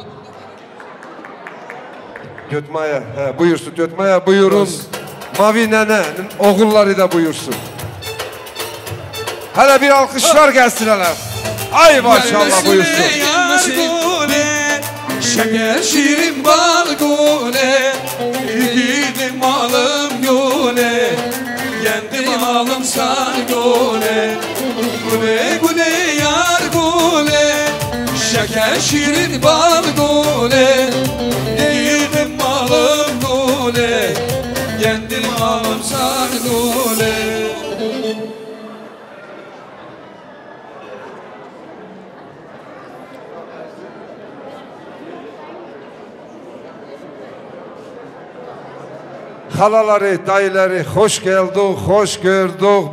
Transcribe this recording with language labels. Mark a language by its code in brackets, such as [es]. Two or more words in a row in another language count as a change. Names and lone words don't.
[tr] Götmaya, buyursun Götmaya buyurun. Mavi nenenin oğulları da buyursun. Hele bir alkışlar gelsin hele. Ay maşallah buyursun. Şeker şirin bal gule Yiğidim malım gule Yendim malım san gule Gule gule yar gule Şeker şirin bal gule Yiğidim malım gule Yendim malım san gule. Halaları, dayıları hoş geldik, hoş gördük.